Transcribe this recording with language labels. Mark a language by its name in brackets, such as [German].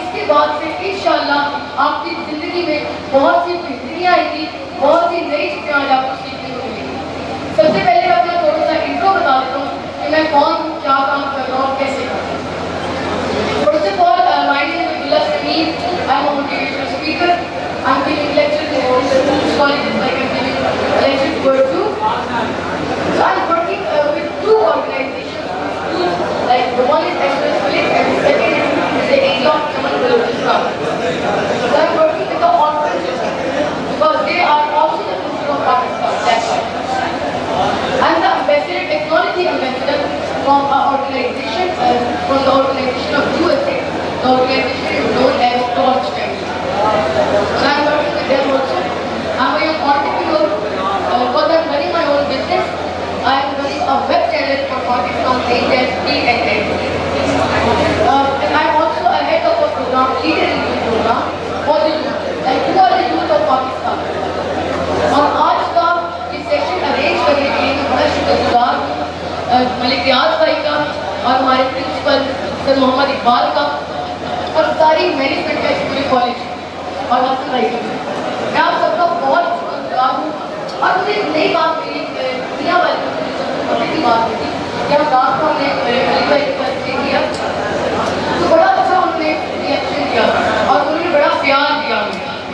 [Hindi] बाद से इंशाअल्लाह आपकी जिंदगी में बहुत सी बेहतरियाँ आएंगी, बहुत सी नई चीज़ें आज आपको सीखने को मिलेंगी। सबसे पहले मैं अपना थोड़ा सा इंट्रो बता देता हूँ कि मैं कौन हूँ, क्या काम कर रहा हूँ, कैसे कर रहा हूँ। [English] First of all, my name is Abdullah Sameer. I am a motivational speaker. I am giving lectures in all colleges like I'm giving lectures to Urdu. So I'm working with two organizations. Like the one is Express Philip and the second is the Area of Human Development. So I'm working with the orphans because they are also the future of Pakistan. That's why. I'm the ambassador, technology ambassador from our organization, from the organization of USA. The organization is known as Torch Family. So I'm working with them also. I'm a young entrepreneur because I'm running my own business. I'm running a web channel for Pakistan named as PNN. And I'm also a head of a program, leader in this program for the youth. Like who are the youth of Pakistan? [Hindi] और आज का ये session arrange करने के लिए मैं बड़ा शुक्रगुजार हूँ मलिक रियाज भाई का और हमारे प्रिंसिपल सर मोहम्मद इकबाल का और सारी मैनेजमेंट का पूरे कॉलेज और हसन भाई का। मैं आप सबका बहुत शुक्रगुजार हूँ। और मुझे एक नई बात मिली, दुनिया वाले मुझे सबसे पहले की बात मिली कि हम रात को हमने अली भाई के साथ किया तो बड़ा अच्छा उन्होंने रिएक्शन दिया और उन्होंने बड़ा प्यार दिया मुझे।